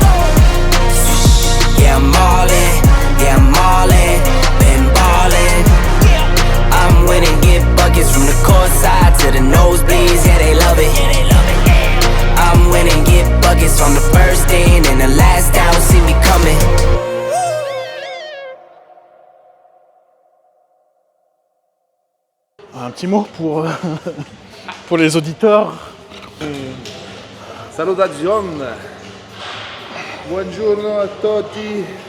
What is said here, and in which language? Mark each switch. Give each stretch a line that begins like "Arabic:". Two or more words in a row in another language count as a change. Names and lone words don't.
English: Switch, yeah I'm ballin', yeah I'm ballin', been ballin'. I'm winning, get buckets from the court side to the nosebleeds, yeah they love it. I'm winning, get buckets from the first in and the last out, see me coming.
French: Un petit mot pour les auditeurs.
Italian: Salutazione. Buongiorno a tutti.